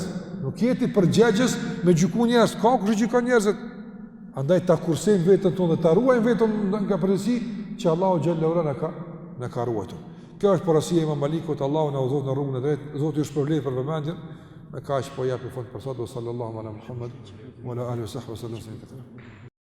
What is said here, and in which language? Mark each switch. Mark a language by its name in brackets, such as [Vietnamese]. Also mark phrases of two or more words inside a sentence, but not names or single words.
[Albanian] Nuk jeti përgjegjës me gjyku njerëz. Ka kush i gjykon njerëzit? Andaj ta kursejmë veten tonë dhe ta ruajmë veten nga përgjegjësi që Allahu [Arabic] جل وعلا [Albanian] na ka ruajtur. Kjo është porosia e Imam Malikut, Allahu na udhëzon në rrugën e drejtë. Zoti ju shpërblet për vëmendjen. Me kaq po jap i fund për sot [Arabic] صلى الله على محمد وعلى آله وصحبه وسلم.